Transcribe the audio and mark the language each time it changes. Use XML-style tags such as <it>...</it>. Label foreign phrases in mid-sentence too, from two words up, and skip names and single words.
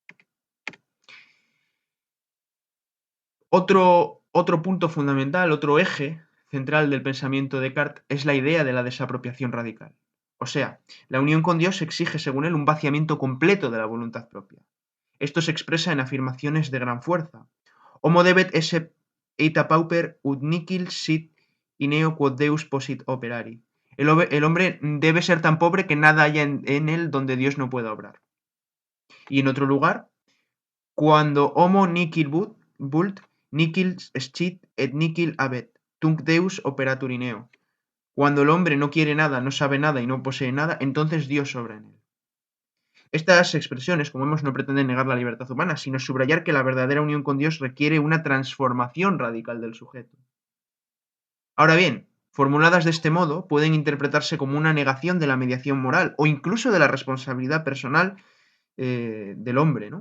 <es>Otro punto fundamental, otro eje central del pensamiento de Descartes es la idea de la desapropiación radical. O sea, la unión con Dios exige, según él, un vaciamiento completo de la voluntad propia. Esto se expresa en afirmaciones de gran fuerza.</es> <la>Homo debet esse eita pauper ut nihil sit ineo quod Deus posit operari.</la> <es>El hombre debe ser tan pobre que nada haya en él donde Dios no pueda obrar. Y en otro lugar, cuando</es> <la>homo nihil vult, nihil scit et nihil habet, tunc Deus operatur ineo.</la> <es>Cuando el hombre no quiere nada, no sabe nada y no posee nada, entonces Dios obra en él. Estas expresiones, como vemos, no pretenden negar la libertad humana, sino subrayar que la verdadera unión con Dios requiere una transformación radical del sujeto. Ahora bien, formuladas de este modo, pueden interpretarse como una negación de la mediación moral o incluso de la responsabilidad personal del hombre, ¿no?</es>